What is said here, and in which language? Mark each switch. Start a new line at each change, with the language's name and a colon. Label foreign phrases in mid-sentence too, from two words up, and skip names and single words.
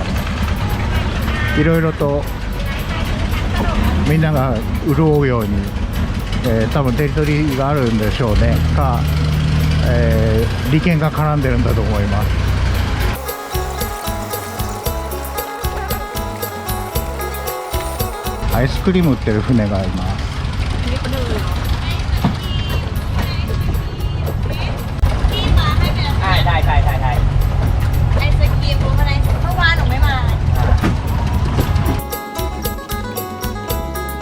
Japanese: いろいろとみんなが潤うように、多分テリトリーがあるんでしょうねか、利権が絡んでるんだと思います。アイスクリーム売ってる船があります。
Thai: ได้ไอศกรีมรู้อะไรเมื่อวานหนูไม่มา